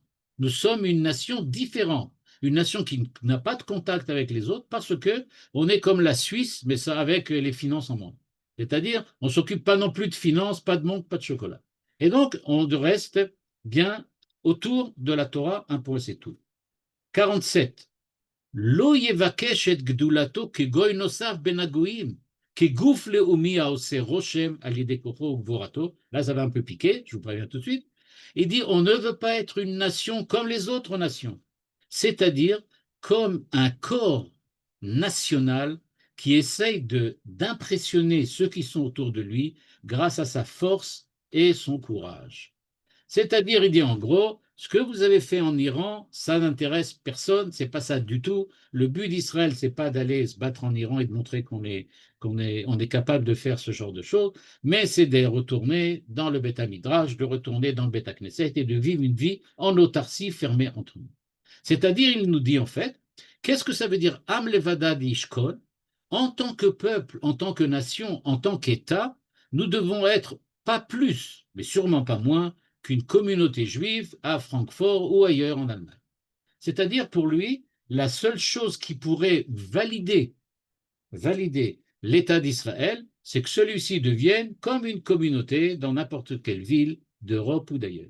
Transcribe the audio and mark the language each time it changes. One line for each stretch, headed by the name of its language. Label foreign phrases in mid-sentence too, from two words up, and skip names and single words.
French: Nous sommes une nation différente, une nation qui n'a pas de contact avec les autres parce que on est comme la Suisse, mais ça avec les finances en main. C'est-à-dire, on ne s'occupe pas non plus de finances, pas de montre, pas de chocolat. Et donc, on reste bien autour de la Torah, un point c'est tout. 47.
Hebrew: לא יבקש את גדולתו כגוי נוסף בין הגויים, כגוף לאומי העושה רושם על ידי כוחו וגבורתו.
French: Là, ça va un peu piquer, je vous préviens tout de suite. Il dit, on ne veut pas être une nation comme les autres nations, c'est-à-dire comme un corps national qui essaye d'impressionner ceux qui sont autour de lui grâce à sa force et son courage. C'est-à-dire, il dit en gros, ce que vous avez fait en Iran, ça n'intéresse personne, c'est pas ça du tout. Le but d'Israël, c'est pas d'aller se battre en Iran et de montrer on est capable de faire ce genre de choses, mais c'est de retourner dans le
Hebrew: בית מדרש,
French: de retourner dans le
Hebrew: בית כנסת
French: et de vivre une vie en autarcie fermée entre nous. C'est-à-dire, il nous dit en fait, qu'est-ce que ça veut dire
Hebrew: עם לבדד
French: d'Ishkol? En tant que peuple, en tant que nation, en tant qu'État, nous devons être pas plus, mais sûrement pas moins, qu'une communauté juive à Francfort ou ailleurs en Allemagne. C'est-à-dire pour lui, la seule chose qui pourrait valider l'État d'Israël, c'est que celui-ci devienne comme une communauté dans n'importe quelle ville d'Europe ou d'ailleurs.